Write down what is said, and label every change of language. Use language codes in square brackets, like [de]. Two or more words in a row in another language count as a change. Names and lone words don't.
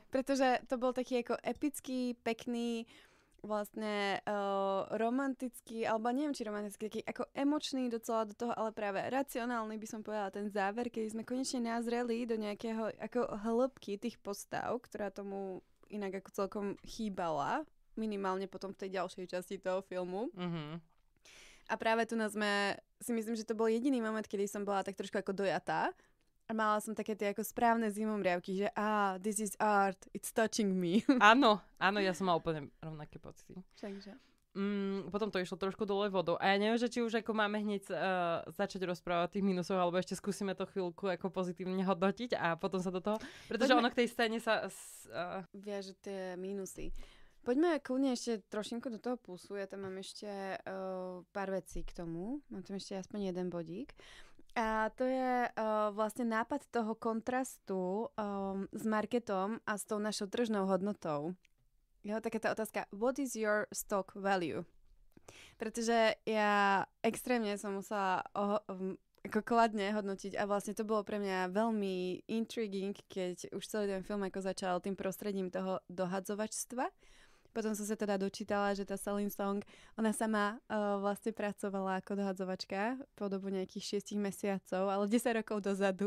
[sk] Pretože to bol taký ako epický, pekný, vlastne romantický, alebo neviem, či romantický, taký ako emočný docela do toho, ale práve racionálny by som povedala ten záver, keď sme konečne nazreli do nejakého ako hĺbky tých postav, ktorá tomu inak ako celkom chýbala, minimálne potom v tej ďalšej časti toho filmu. Mm-hmm. A práve tu sme, si myslím, že to bol jediný moment, kedy som bola tak trošku ako dojatá. A mala som také tie ako správne zimomriavky, že [en] this is art, it's touching me. [sk] Áno, ja som mala úplne rovnaké pocity. Takže. Potom to išlo trošku dole vodou. A ja neviem, že či už ako máme hneď začať rozprávať o tých mínusoch, alebo ešte skúsime to chvíľku ako pozitívne hodnotiť a potom sa do toho... Pretože ono k tej scéne sa... Viaže tie mínusy. Poďme kľudne ešte trošinku do toho pulsu. Ja tam mám ešte pár vecí k tomu. Mám tam ešte aspoň jeden bodík. A to je vlastne nápad toho kontrastu s marketom a s tou našou tržnou hodnotou. Jo, taká tá otázka, [en] what is your stock value? [sk] Pretože ja extrémne som musela ako kladne hodnotiť a vlastne to bolo pre mňa veľmi intriguing, keď už celý ten film ako začal tým prostredím toho dohadzovačstva. Potom som sa teda dočítala, že tá Celine Song, ona sama vlastne pracovala ako dohadzovačka po dobu nejakých 6 mesiacov, ale 10 rokov dozadu.